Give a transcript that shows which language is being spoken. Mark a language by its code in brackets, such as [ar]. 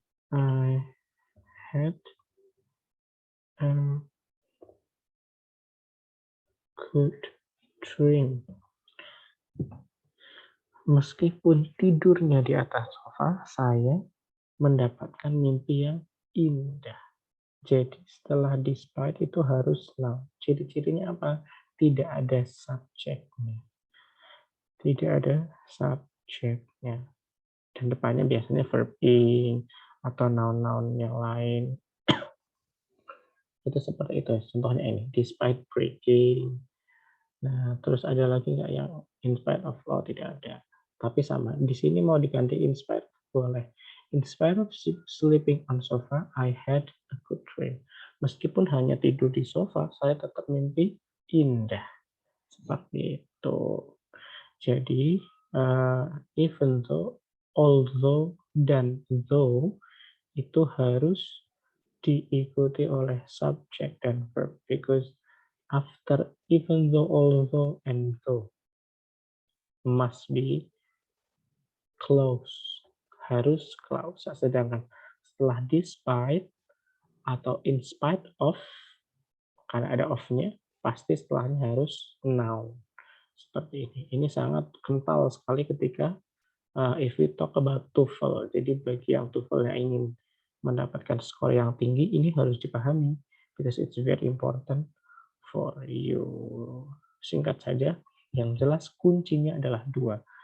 [en] I had a good dream. [id] Meskipun tidurnya di atas sofa, saya mendapatkan mimpi yang indah. Jadi setelah despite itu harus noun. Ciri-cirinya apa? Tidak ada subjeknya. Tidak ada subjeknya. Dan depannya biasanya verb ing atau noun-noun yang lain. Itu seperti itu. Contohnya ini, despite breaking. Nah, terus ada lagi nggak yang in spite of? Oh, tidak ada. Tapi sama. Di sini mau diganti in spite, boleh. [en] In spite of sleeping on sofa, I had a good dream. [id] Meskipun hanya tidur di sofa, saya tetap mimpi indah. Seperti itu. Jadi, even though, although, dan though, itu harus diikuti oleh subject dan verb. [en] Because after even though, although, and though must be clause. [id] Harus clause. Sedangkan setelah despite atau in spite of, karena ada of-nya, pasti setelahnya harus noun. Seperti ini. Ini sangat kental sekali ketika [en] if we talk about [id] TOEFL. Jadi bagi yang TOEFL yang ingin mendapatkan skor yang tinggi, ini harus dipahami. [en] Because it's very important for you. [id] Singkat saja, yang jelas kuncinya adalah dua.